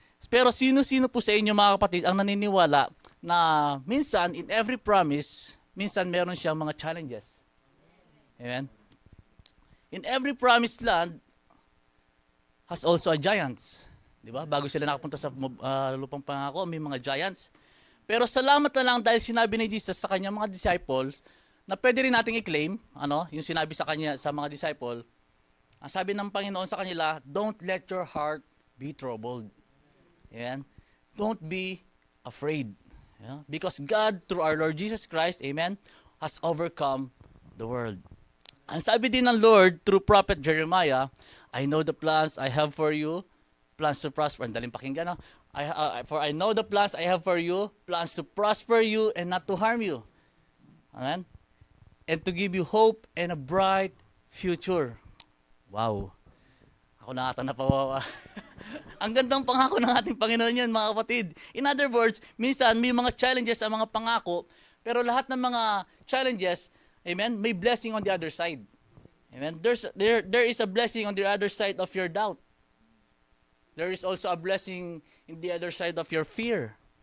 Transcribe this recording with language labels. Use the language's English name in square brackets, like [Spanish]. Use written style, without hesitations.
[Filipino] Pero sino-sino po sa inyo mga kapatid ang naniniwala na minsan, [English] in every promise, [Filipino] minsan meron siyang mga challenges. [English] Amen? In every promised land has also a giants. [Filipino] Diba? Bago sila nakapunta sa lupang pangako, may mga giants. Pero salamat na lang dahil sinabi ni Jesus sa kanyang mga disciples na pwede rin nating i-claim, yung sinabi sa kanya sa mga disciple. Ang sabi ng Panginoon sa kanila, [English] "Don't let your heart be troubled." Amen? Don't be afraid. Yeah? Because God, through our Lord Jesus Christ, amen, has overcome the world. [Filipino] Ang sabi din ng Lord through Prophet Jeremiah, [English] "I know the plans I have for you, plans to prosper." [Filipino] Ang daling pakinggan, no? [English] For I know the plans I have for you, plans to prosper you and not to harm you. Amen? And to give you hope and a bright future. [Filipino] Wow. Ako na ata napawawa. Ang gandang pangako ng ating Panginoon yan, mga kapatid. [English] In other words, [Filipino] minsan may mga challenges ang mga pangako, pero lahat ng mga challenges, amen, may [English] blessing on the other side. Amen. There is a blessing on the other side of your doubt. There is also a blessing in the other side of your fear.